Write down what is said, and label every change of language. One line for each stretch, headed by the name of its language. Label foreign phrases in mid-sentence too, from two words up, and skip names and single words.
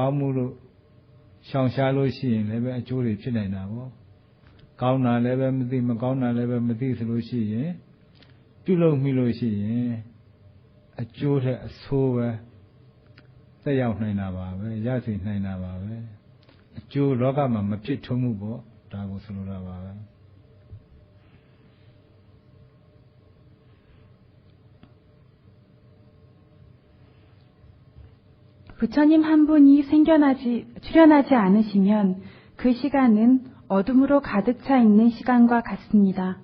Burmese: င်းမှုလို့ရှောင်ရှားလို့ရှိရင်လည်းပဲအကျိုးတွေဖြစ်နေတာပေါ့ကောင်းတာလည်းပဲမသိမကောင်းတာလည်းပဲမသိဆိုလို့ရှိရင်ပြုလုပ်မိလို့ရှိရင်အကျိုးတဲ့အဆိုးပဲသက်ရောက်နိုင်တာပါပဲရစေနိုင်တာပါပဲအကျိုးလောကမှာမဖြစ်ထွန်းမှုပေါ့ဒါကိုဆိုလိုတာပါပဲ
Korean: 부처님 한 분이 출연하지 않으시면 그 시간은 어둠으로 가득 차 있는 시간과 같습니다.